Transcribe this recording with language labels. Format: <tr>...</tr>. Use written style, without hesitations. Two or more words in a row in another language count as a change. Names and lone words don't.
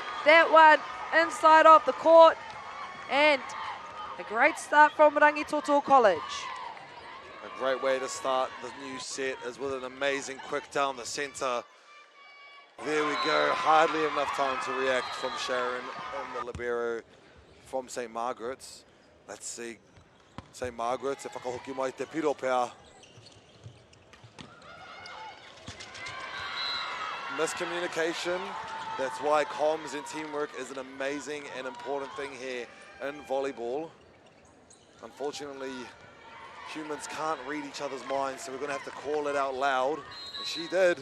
<en>That one inside of the court. And a great start from Rangitoto College. A great way to start the new set is with an amazing quick down the centre. There we go, hardly enough time to react from Sharon and the libero from St. Margaret's. Let's see, St. Margaret's,</en> <mi>e whakahoki mai te piro pea.</mi> <en>Miscommunication, that's why comms and teamwork is an amazing and important thing here in volleyball. Unfortunately, humans can't read each other's minds, so we're gonna have to call it out loud, and she did.</en>